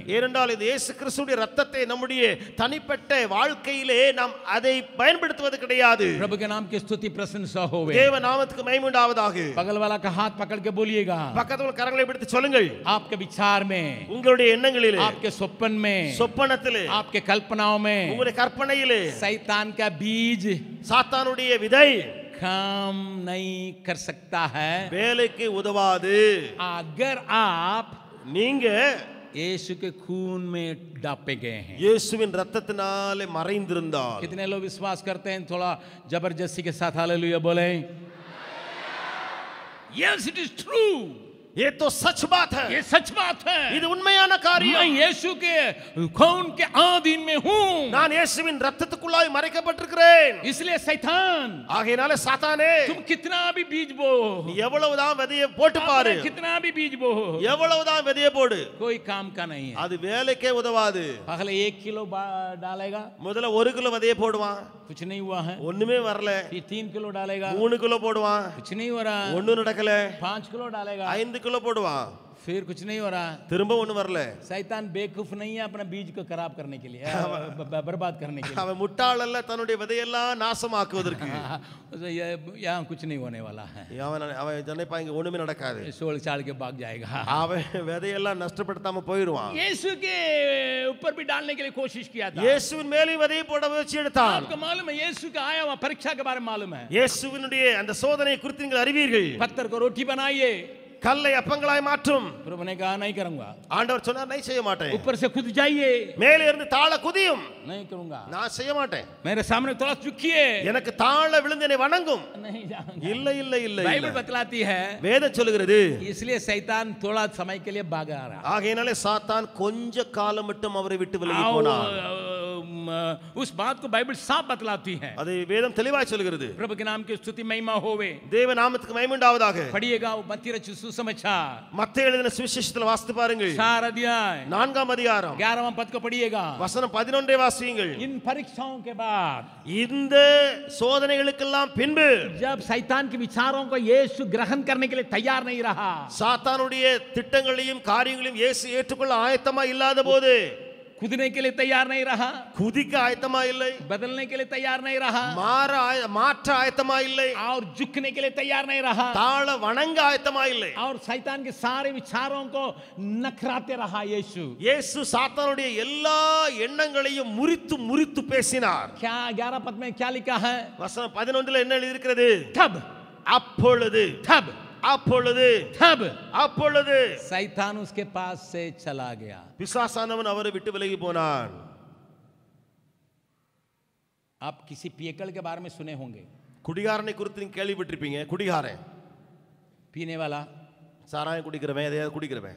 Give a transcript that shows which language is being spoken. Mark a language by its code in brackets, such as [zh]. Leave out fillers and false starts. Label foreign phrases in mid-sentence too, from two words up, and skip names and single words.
[ta] ஏனென்றால் இந்த இயேசு கிறிஸ்துவின் இரத்தத்தை நம்முடைய தனிப்பட்ட வாழ்க்கையிலே நாம் அதை பயன்படுத்துவது கிடையாது। [hi] प्रभु के नाम की स्तुति प्रशंसा होवे। [ta] தேவ நாமத்துக்கு மகிமை உண்டாவதாக। [hi] बगल वाला का हाथ पकड़ के बोलिएगा, [ta] பக்கத்துல கரங்களை பிடித்து சொல்லுங்கள், [hi] आपके विचार में, [ta] உங்களுடைய எண்ணங்களிலே, [hi] आपके स्वप्न में, [ta] சொப்பனத்திலே, [hi] आपके कल्पनाओं में [ta] உங்களுடைய கற்பனையிலே [hi] शैतान का बीज [ta] சாத்தானுடைய விதை [hi] काम नहीं कर सकता है [ta] வேலைக்கு உதவாது। [hi] अगर आप [ta] நீங்க [hi] यीशु के खून में डापे गए हैं। [ta] இயேசுவின் இரத்தத்தினாலே மறைந்திருந்தால் [hi] कितने लोग विश्वास करते हैं? थोड़ा जबरदस्ती के साथ हालेलुया बोले। [en] yes it is true, [hi] ये तो सच बात है, ये सच बात है। [ta] இது உண்மையான [hi] मैं [ta] காரியம்। [hi] यीशु के खून के अधीन में हूं, [ta] நான் இயேசுவின் இரத்தத்துக்குள்ளாய் மறைக்கப்பட்டிருக்கிறேன்। [hi] इसलिए शैतान [ta] ஆகையினால சாத்தானே [hi] तुम कितना भी बीज बो, [ta] நீ எவ்வளவுதான் விதையை போட்டு பாரு, [hi] कितना भी बीज बो, [ta] எவ்வளவுதான் விதையை போடு, [hi] कोई काम का नहीं है। [ta] அது வேலைக்கே உதவாது। [hi] पहले 1 किलो डालेगा, [ta] முதல்ல 1 கிலோ விதையை போடுவான், [hi] कुछ नहीं हुआ है। [ta] ஒண்ணுமே வரல। [hi] फिर 3 किलो डालेगा, [ta] 3 கிலோ போடுவான், [hi] कुछ नहीं हो रहा। [ta] ஒண்ணும் நடக்கல। [hi] 5 किलो डालेगा, [ta] 5 கிலோ போடுவான், [hi] फिर कुछ नहीं हो रहा। [ta] திரும்ப ஒண்ணும் வரல। [hi] शैतान बेवकूफ नहीं है अपना बीज को खराब करने के लिए, बर्बाद करने के लिए। [ta] அவன் முட்டாள் அல்ல தன்னுடைய விதையெல்லாம் நாசமாக்குவதற்கு। [hi] यहाँ कुछ नहीं होने वाला है, [ta] அவன் நினைப்பான் இங்க ஒண்ணுமே நடக்காது, [hi] सोल चाल के भाग जाएगा। [ta] அவன் விதையெல்லாம் நஷ்டப்படுத்தாம போயிடுவான்। [hi] यीशु के ऊपर भी डालने के लिए कोशिश किया था। [ta] இயேசுவின் மேலே விதையை போட முயற்சி எடுத்தான்। [hi] आपको मालूम है यीशु का आया हुआ परीक्षा के बारे में मालूम है? [ta] இயேசுவினுடைய அந்த சோதனை குறித்து நீங்கள் அறிவீர்கள்। [hi] पत्थर को रोटी बनाइए, [ta] கல்லை அப்பங்களாய் மாற்றும். [hi] प्रभु ने कहा नहीं करूंगा. [ta] ஆண்டவர் சொன்னார் नहीं செய்ய மாட்டேன். [hi] ऊपर से कूद जाइए. [ta] மேலே இருந்து தாழ குதியும். [hi] नहीं करूंगा. [ta] நான் செய்ய மாட்டேன். [hi] मेरे सामने थोड़ा झुकिए. [ta] எனக்கு தாழ விழுந்து என்னை வணங்கும். [hi] नहीं जाऊंगा. [ta] இல்லை இல்லை இல்லை. [hi] बाइबल बतलाती है. [ta] வேதம் சொல்லுகிறது. [hi] इसलिए शैतान थोड़ा समय के लिए भाग आ रहा. [ta] ஆகையினாலே சாத்தான் கொஞ்ச காலம் மட்டும் அவரை விட்டு விலகி போனார். [hi] उस बात को बाइबल साफ बतलाती है. [ta] அதை வேதம் தெளிவாய் சொல்கிறது. [hi] प्रभु के नाम की स्तुति महिमा होवे. [ta] தேவ நாமத்துக்கு மகிமை உண்டாவதாக. [hi] पढ़िएगा मत्ती रचित सुसमाचार. [ta] மத்தேயு எழுதின சுவிசேஷத்தில் வாசித்து பாருங்கள். [hi] 4 अध्याय [ta] 4ஆம் அதிகாரம் [hi] 11वां पद को पढ़िएगा. [ta] வசனம் 11 வாசியுங்கள். [hi] इन परीक्षाओं के बाद [ta] இந்த சோதனைகளுக்கெல்லாம் பின்பு [hi] जब शैतान के विचारों को यीशु ग्रहण करने के लिए तैयार नहीं रहा. [ta] சாத்தானுடைய திட்டங்களையும் காரியங்களையும் இயேசு ஏற்றுக்கொள்ள ஆயத்தமா இல்லாத போது, [hi] कूदने के लिए तैयार नहीं रहा. [ta] குதிக்க ஆயத்தமா இல்லை, [hi] बदलने के लिए तैयार नहीं रहा. [ta] மாற்ற ஆயத்தமா இல்லை, [hi] और झुकने के लिए तैयार नहीं रहा. [ta] தாழ வணங்க ஆயத்தமா இல்லை. [hi] और शैतान के सारे विचारों को नखराते रहा यीशु. [ta] இயேசு சாத்தானுடைய எல்லா எண்ணங்களையும் முறித்து முறித்து பேசினார். [hi] क्या 11 पद में क्या लिखा है? [ta] வசனம் 11 என்ன எழுதி இருக்கிறது? [hi] तब [ta] அப்பொழுது அப்பொழுது அப்பொழுது [hi] शैतान उसके पास से चला गया. [ta] பிசாசானவன் அவரை விட்டு விலகி போனான். [hi] आप किसी पियकड़ के बारे में सुने होंगे. [ta] குடிகாரனை குறித்து நீங்க கேள்விப்பட்டிருப்பீங்க. குடிகாரன், [hi] पीने वाला, [ta] சாராயம் குடிக்கிறவன், எதையாவது குடிக்கிறவன்.